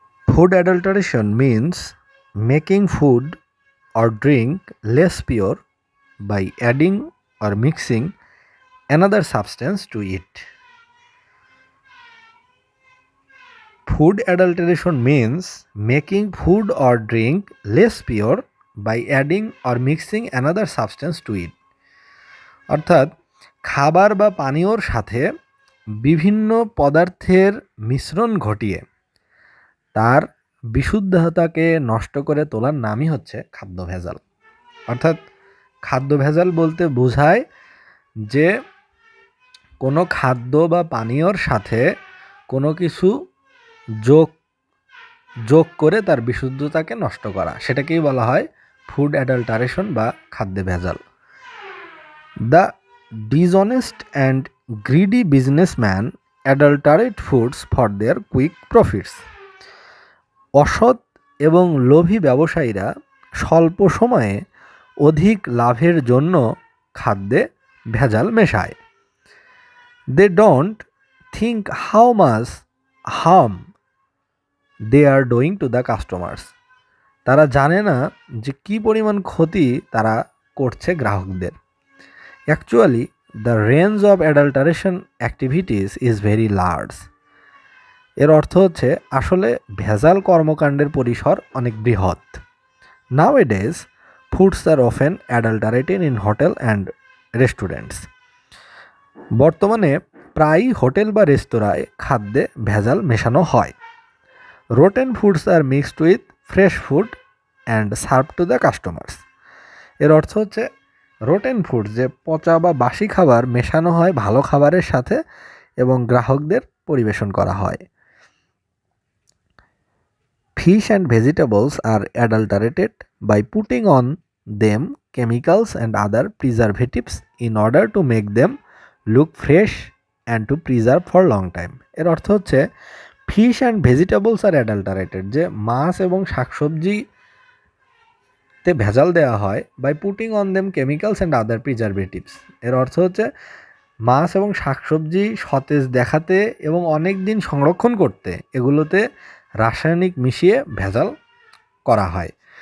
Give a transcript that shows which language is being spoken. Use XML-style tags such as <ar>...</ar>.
<en>Food adulteration means making food or drink less pure by adding or mixing another substance to it. Food adulteration means making food or drink less pure by adding or mixing another substance to it.</en> <bn>অর্থাৎ খাবার বা পানীয়র সাথে বিভিন্ন পদার্থের মিশ্রণ ঘটিয়ে তার বিশুদ্ধতাকে নষ্ট করে তোলার নামই হচ্ছে খাদ্য ভেজাল। অর্থাৎ খাদ্য ভেজাল বলতে বোঝায় যে কোনো খাদ্য বা পানীয়র সাথে কোনো কিছু যোগ করে তার বিশুদ্ধতাকে নষ্ট করা, সেটাকেই বলা হয় ফুড অ্যাডাল্টারেশন বা খাদ্যে ভেজাল।</bn> <en>The dishonest and greedy businessman adulterate foods for their quick profits.</en> <bn>অসৎ এবং লোভী ব্যবসায়ীরা স্বল্প সময়ে অধিক লাভের জন্য খাদ্যে ভেজাল মেশায়।</bn> <en>They don't think how much harm they are doing to the customers.</en> <bn>তারা জানে না যে কী পরিমাণ ক্ষতি তারা করছে গ্রাহকদের।</bn> <en>Actually, the range of adulteration activities is very large.</en> <bn>এর অর্থ হচ্ছে আসলে ভেজাল কর্মকাণ্ডের পরিসর অনেক বৃহৎ।</bn> <en>Nowadays, foods are often adulterated in hotel and restaurants.</en> <bn>বর্তমানে প্রায়ই হোটেল বা রেস্তোরাঁয় খাদ্যে ভেজাল মেশানো হয়।</bn> <en>Rotten foods are mixed with fresh food and served to the customers.</en> <bn>এর অর্থ হচ্ছে রোটেন ফুড, যে পচা বা বাসি খাবার মেশানো হয় ভালো খাবারের সাথে এবং গ্রাহকদের পরিবেশন করা হয়।</bn> <en>Fish and vegetables are adulterated by putting on them chemicals and other preservatives in order to make them look fresh and to preserve for long time.</en> <bn>এর অর্থ হচ্ছে</bn> <en>fish and vegetables are adulterated,</en> <bn>যে মাছ এবং শাকসবজি তে ভেজাল দেওয়া হয়</bn> <en>By putting on them chemicals and other preservatives.</en> <bn>এর অর্থ হচ্ছে মাছ এবং শাকসবজি সতেজ দেখাতে এবং অনেক দিন সংরক্ষণ করতে এগুলোতে রাসায়নিক মিশিয়ে ভেজাল করা হয়।</bn>